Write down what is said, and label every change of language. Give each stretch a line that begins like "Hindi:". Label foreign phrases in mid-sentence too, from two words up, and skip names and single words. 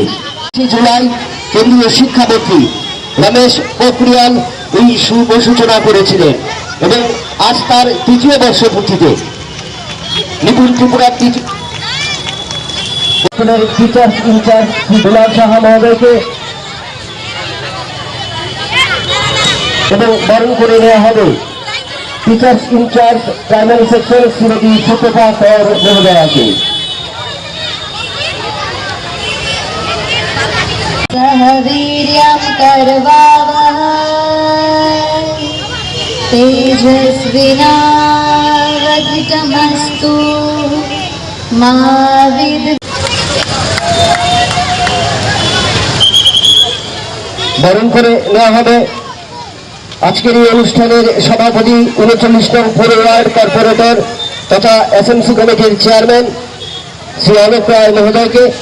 Bangla: 20 জুলাই কেন্দ্রীয় শিক্ষামন্ত্রী রমেশ পোখরিয়াল এই শুভ সূচনা করেছিলেন এবং আজ তার তৃতীয় বর্ষপূর্তিতে নিপুণ ত্রিপুরা
English: teachers in-charge
Bangla: শ্রী দুলাল সাহা মহোদয়কে এবং বরণ করে নেওয়া হবে
English: teachers in-charge primary section
Bangla: শ্রীমতী সুতপা কর মহোদয়াকে।
Sanskrit: वीर्यं करवावहै तेजस्विनावधितमस्तु मा
Bangla: বরণ করে নেওয়া হবে আজকের এই অনুষ্ঠানের সভাপতি 39 নং পৌর
English: ward corporator
Bangla: তথা এসএমসি কমিটির চেয়ারম্যান শ্রী অলোক রায় মহোদয়কে।